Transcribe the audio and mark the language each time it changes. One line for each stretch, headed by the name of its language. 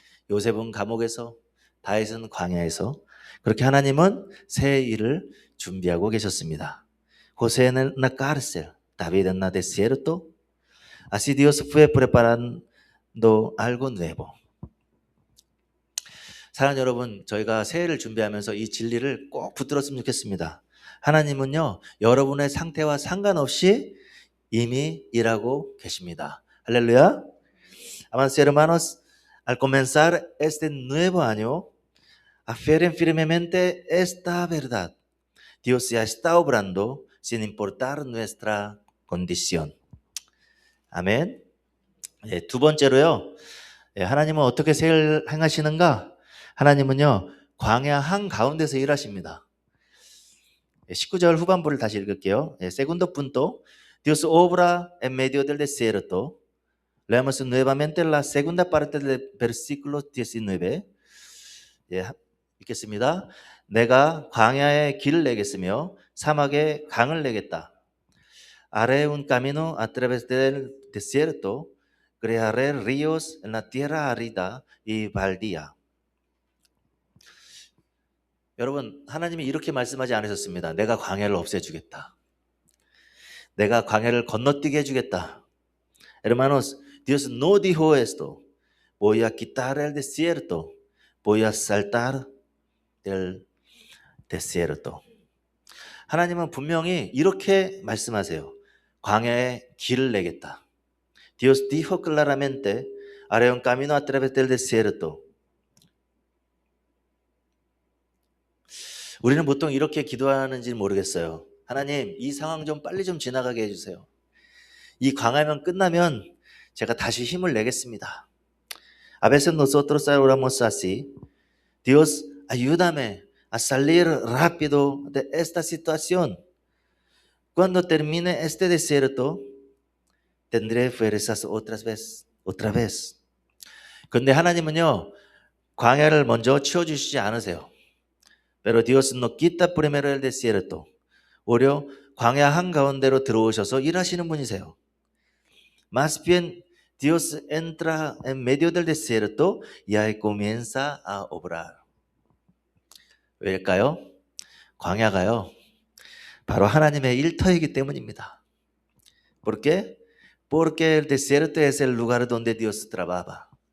Korean: 요셉은 감옥에서, 다윗은 광야에서, 그렇게 하나님은 새 일을 준비하고 계셨습니다.
Spanish: José en la cárcel, David en el desierto. Así Dios fue preparando algo nuevo.
Korean: 사랑하는 여러분, 저희가 새해를 준비하면서 이 진리를 꼭 붙들었으면 좋겠습니다. 하나님은요, 여러분의 상태와 상관없이 이미 일하고 계십니다. 할렐루야.
Spanish: Amados hermanos, al comenzar este nuevo año, aferren firmemente esta verdad. Dios ya está obrando sin importar nuestra condición.
Korean: 아멘. 두 번째로요, 하나님은 어떻게 새해를 행하시는가? 하나님은요, 광야 한가운데서 일하십니다. 19절 후반부를 다시 읽을게요.
Spanish: Segundo punto, Dios obra en medio del desierto. Leamos nuevamente la segunda parte del versículo 19.
Korean: 읽겠습니다. 내가 광야에 길을 내겠으며 사막에 강을 내겠다.
Spanish: Haré un camino a través del desierto. Crearé ríos en la tierra árida y baldía.
Korean: 여러분, 하나님이 이렇게 말씀하지 않으셨습니다. 내가 광야를 없애주겠다. 내가 광야를 건너뛰게 해주겠다.
Spanish: Hermanos, Dios no dijo esto. Voy a quitar el desierto. Voy a saltar del desierto.
Korean: 하나님은 분명히 이렇게 말씀하세요. 광야에 길을 내겠다.
Spanish: Dios dijo claramente, haré un camino a través del desierto.
Korean: 우리는 보통 이렇게 기도하는지 모르겠어요. 하나님, 이 상황 좀 빨리 좀 지나가게 해주세요. 이 광야만 끝나면 제가 다시 힘을 내겠습니다.
Spanish: A veces nosotros oramos así. Dios, ayúdame a salir rápido de esta situación. Cuando termine este desierto, tendré fuerzas otra vez.
Korean: 근데 하나님은요, 광야를 먼저 치워주시지 않으세요.
Spanish: Pero Dios no quita primero el desierto.
Korean: 오히려 광야 한가운데로 들어오셔서 일하시는 분이세요.
Spanish: Más bien, Dios entra en medio del desierto y ahí comienza a obrar.
Korean: 왜일까요? 광야가요, 바로 하나님의 일터이기 때문입니다.
Spanish: ¿Por qué? Porque el desierto es el lugar donde Dios trabaja.